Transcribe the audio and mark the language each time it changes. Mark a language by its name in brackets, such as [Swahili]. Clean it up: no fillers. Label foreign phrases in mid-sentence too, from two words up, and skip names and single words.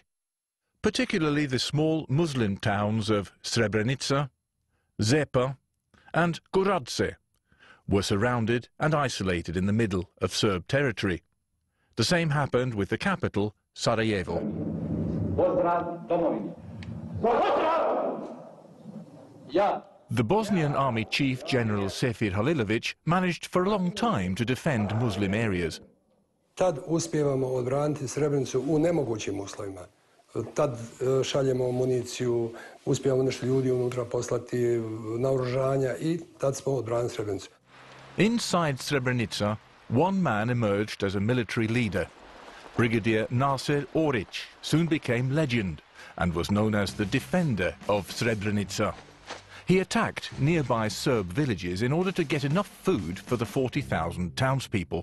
[English] Particularly the small Muslim towns of Srebrenica, Zepa and Goradze were surrounded and isolated in the middle of Serb territory. The same happened with the capital, Sarajevo. The Bosnian army chief, General Sefir Halilović, managed for a long time to defend Muslim areas. [Bosnian] Tad uspijevamo odbraniti Srebrenicu u nemogućim uslovima. Tad šaljemo municiju, uspijemo nešto ljudi unutra poslati, naoružanja i tad smo odbranili Srebrenicu. [English] Inside Srebrenica, one man emerged as a military leader. Brigadier Nasir Orić soon became legend and was known as the defender of Srebrenica. He attacked nearby Serb villages in order to get enough food for the 40,000 townspeople.